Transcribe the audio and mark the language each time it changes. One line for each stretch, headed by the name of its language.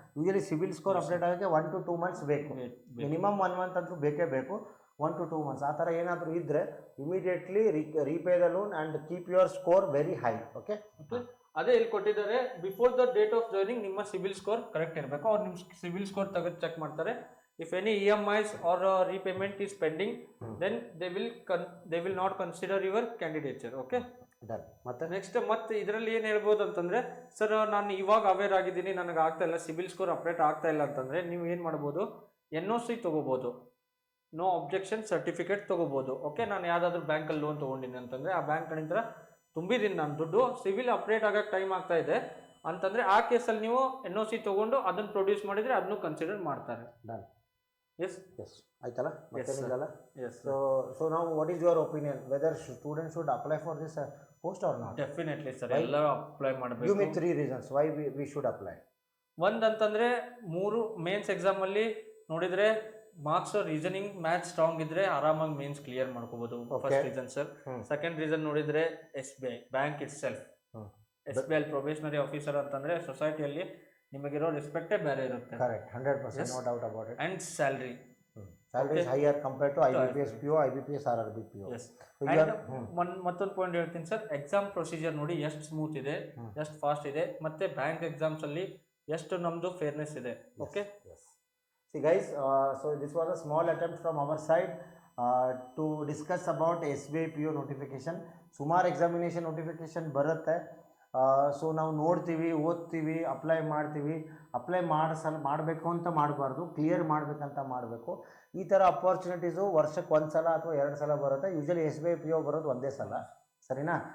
Kannada: Usually CIBIL score update ಆಗೋಕ್ಕೆ 1 to 2 months ಬೇಕು, minimum 1 month ಅಂತೂ ಬೇಕೇ ಬೇಕು.
English: 1 to 2 months
Kannada: ಆ ಥರ ಏನಾದರೂ ಇದ್ದರೆ
English: Immediately repay the loan and keep your score very high. Okay,
Kannada: ಅದೇ ಇಲ್ಲಿ ಕೊಟ್ಟಿದ್ದಾರೆ,
English: before the date of joining
Kannada: ನಿಮ್ಮ ಸಿಬಿಲ್ ಸ್ಕೋರ್ ಕರೆಕ್ಟ್ ಇರಬೇಕು. ಅವ್ರು ನಿಮ್ಮ ಸಿಬಿಲ್ ಸ್ಕೋರ್ ತೆಗೆದು ಚೆಕ್ ಮಾಡ್ತಾರೆ.
English: If any EMIs or repayment is pending, then they will not consider your candidature. Okay, done. ಮತ್ತೆ
Kannada: ನೆಕ್ಸ್ಟ್ ಮತ್ತೆ ಇದರಲ್ಲಿ ಏನು ಹೇಳ್ಬೋದು ಅಂತಂದರೆ, ಸರ್ ನಾನು ಇವಾಗ ಅವೇರ್ ಆಗಿದ್ದೀನಿ, ನನಗೆ ಆಗ್ತಾ ಇಲ್ಲ, ಸಿಬಿಲ್ ಸ್ಕೋರ್ ಅಪ್ಡೇಟ್ ಆಗ್ತಾ ಇಲ್ಲ ಅಂತಂದರೆ ನೀವು ಏನು ಮಾಡ್ಬೋದು, NOC ತೊಗೋಬೋದು, ನೋ ಅಬ್ಜೆಕ್ಷನ್ ಸರ್ಟಿಫಿಕೇಟ್ ತೊಗೋಬೋದು. ಓಕೆ, ನಾನು ಯಾವುದಾದ್ರೂ ಬ್ಯಾಂಕಲ್ಲಿ ಲೋನ್ ತೊಗೊಂಡಿನಿ ಅಂತಂದರೆ ಆ ಬ್ಯಾಂಕ್ ಕಡೆಯಿಂದ ತುಂಬಿದ್ದೀನಿ ನಾನು ದುಡ್ಡು, ಸಿವಿಲ್ ಅಪ್ಡೇಟ್ ಆಗೋಕ್ಕೆ ಟೈಮ್ ಆಗ್ತಾ ಇದೆ ಅಂತಂದರೆ ಆ ಕೇಸಲ್ಲಿ ನೀವು NOC ತೊಗೊಂಡು ಅದನ್ನು ಪ್ರೊಡ್ಯೂಸ್ ಮಾಡಿದರೆ ಅದನ್ನು ಕನ್ಸಿಡರ್ ಮಾಡ್ತಾರೆ.
English: Done. Yes
Kannada: ಎಸ್ ಆಯ್ತಲ್ಲ, ಮತ್ತೇನಿಲ್ಲ.
English: Yes. So ನಾವು what is your opinion, whether student should apply for this post or not?
Kannada: Definitely sir, ಎಲ್ಲ ಅಪ್ಲೈ ಮಾಡಬೇಕು.
English: Give me 3 reasons why we should apply.
Kannada: ಒಂದಂತಂದರೆ 3 mains ಎಕ್ಸಾಮಲ್ಲಿ ನೋಡಿದರೆ ಮಾರ್ಕ್ಸ್ ರೀಸನಿಂಗ್ ಮ್ಯಾಥ್ಸ್ ಸ್ಟ್ರಾಂಗ್ ಇದ್ರೆ ಆರಾಮಾಗಿ mains clear ಮಾಡ್ಕೋಬಹುದು. First reason sir. Second reason ನೋಡಿದ್ರೆ SBI bank it self. SBI probationary officer ಅಂತಂದ್ರೆ ಸೊಸೈಟಿಯಲ್ಲಿ ನಿಮಗಿರೋ ರೆಸ್ಪೆಕ್ಟೇ ಬೇರೆ ಇರುತ್ತೆ.
English: Correct, 100% no doubt about it. And salary is higher compared to IBPS PO, IBPS or RBPO. Yes.
Kannada: ಮತ್ತೊಂದು point ಹೇಳ್ತೀನಿ sir, exam procedure ನೋಡಿ ಎಷ್ಟು smooth ಇದೆ, ಎಷ್ಟು ಫಾಸ್ಟ್ ಇದೆ, ಮತ್ತೆ ಬ್ಯಾಂಕ್ ಎಕ್ಸಾಮ್ಸ್ ಅಲ್ಲಿ ಎಷ್ಟು ನಮ್ದು ಫೇರ್ನೆಸ್ ಇದೆ. Okay,
English: see guys, so this was a small attempt from our side. To discuss about S B I P U notification.
Kannada: ಸುಮಾರು ಎಕ್ಸಾಮಿನೇಷನ್ ನೋಟಿಫಿಕೇಷನ್ ಬರುತ್ತೆ. ಸೊ ನಾವು ನೋಡ್ತೀವಿ, ಓದ್ತೀವಿ, ಅಪ್ಲೈ ಮಾಡ್ತೀವಿ. ಅಪ್ಲೈ ಮಾಡಬೇಕು ಅಂತ ಮಾಡಬಾರ್ದು, ಕ್ಲಿಯರ್ ಮಾಡಬೇಕಂತ ಮಾಡಬೇಕು. ಈ ಥರ ಅಪಾರ್ಚುನಿಟೀಸು ವರ್ಷಕ್ಕೆ ಒಂದು ಸಲ ಅಥವಾ 2 ಸಲ ಬರುತ್ತೆ. Usually S B I P U ಬರೋದು ಒಂದೇ ಸಲ, ಸರಿನಾ?